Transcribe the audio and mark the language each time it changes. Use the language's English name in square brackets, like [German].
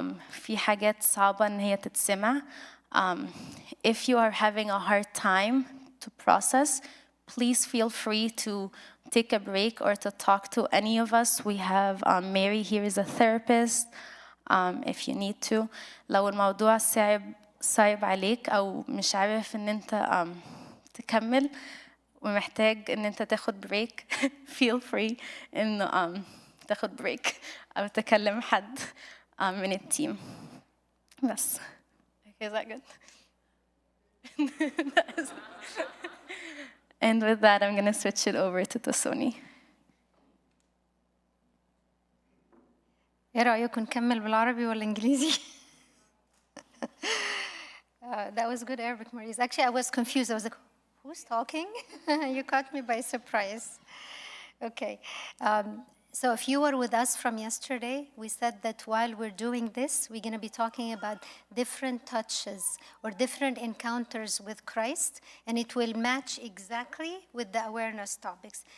[Arabic] في حاجات صعبة إن هي تتسمع. [English] If you are having a hard time to process, please feel free to take a break or to talk to any of us. We have Mary here is a therapist, if you need to. [Arabic] لو الموضوع صعب عليك أو مش عارف إن أنت تكمل ومحتاج إن أنت تاخد بريك, [English] feel free [Arabic] إنه تاخد بريك أو تكلم حد من التيم. [English] بس. Okay, is that good? And with that, I'm going to switch it over to Tasoni. [Arabic] ايه رأيكم نكمل بالعربي ولا انجليزي؟ [English] That was good Arabic, Maurice. Actually, I was confused. I was like, who's talking? You caught me by surprise. Okay. So if you were with us from yesterday, we said that while we're doing this, we're going to be talking about different touches or different encounters with Christ, and it will match exactly with the awareness topics.